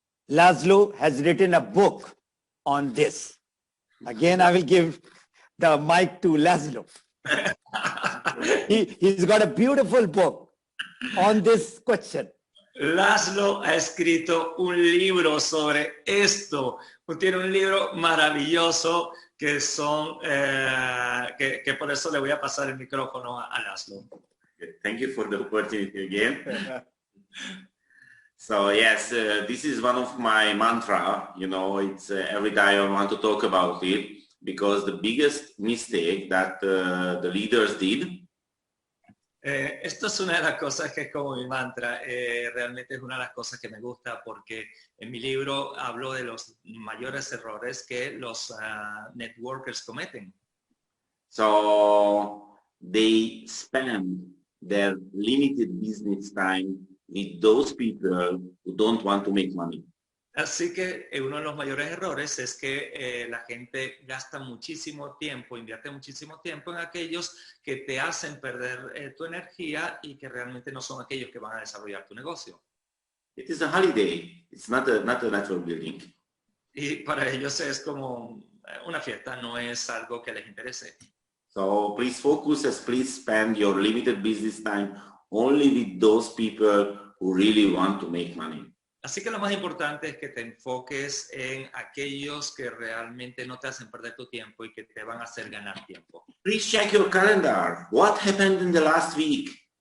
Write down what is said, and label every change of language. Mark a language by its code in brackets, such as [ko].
[en] Laszlo has written a book on this. Again, I will give the mic to Laszlo. He's got a beautiful book on this question. [es] Laszlo ha escrito un libro sobre esto. Tiene un libro maravilloso que son que por eso le voy a pasar el micrófono a Laszlo. [en] Thank you for the opportunity again. So yes, this is one of my mantra. You know, it's every day I want to talk about it because the biggest mistake that the leaders did. [es] Esto es una de las cosas que es como mi mantra, realmente es una de las cosas que me gusta porque en mi libro hablo de los mayores errores que los networkers cometen. [en] So they spend their limited business time with those people who don't want to make money. [es] Así que uno de los mayores errores es que la gente gasta muchísimo tiempo, invierte muchísimo tiempo en aquellos que te hacen perder tu energía y que realmente no son aquellos que van a desarrollar tu negocio. [en] It is a holiday. It's not a natural building. [es] Y para ellos es como una fiesta, no es algo que les interese. [en] So please focus and please spend your limited business time only with those people who really want to make money. [es] Así que lo más importante es que te enfoques en aquellos que realmente no te hacen perder tu tiempo y que te van a hacer ganar tiempo. [en] Please check your calendar. What happened in the last week?